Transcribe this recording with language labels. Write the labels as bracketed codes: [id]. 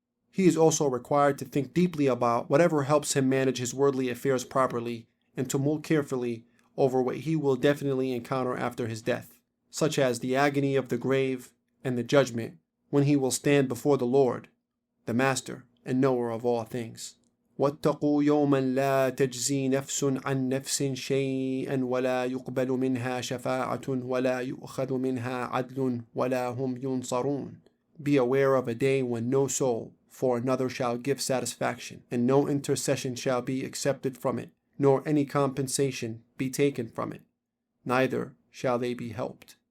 [en] He is also required to think deeply about whatever helps him manage his worldly affairs properly and to mull carefully over what he will definitely encounter after his death, such as the agony of the grave and the judgment when he will stand before the Lord, the Master and Knower of all things. [ar] واتقوا يوما لا تجزي نفس عن نفس شيئا ولا يقبل منها شفاعة ولا يؤخذ منها عدل ولا هم ينصرون. [en] Be aware of a day when no soul for another shall give satisfaction, and no intercession shall be accepted from it, nor any compensation be taken from it, neither shall they be helped.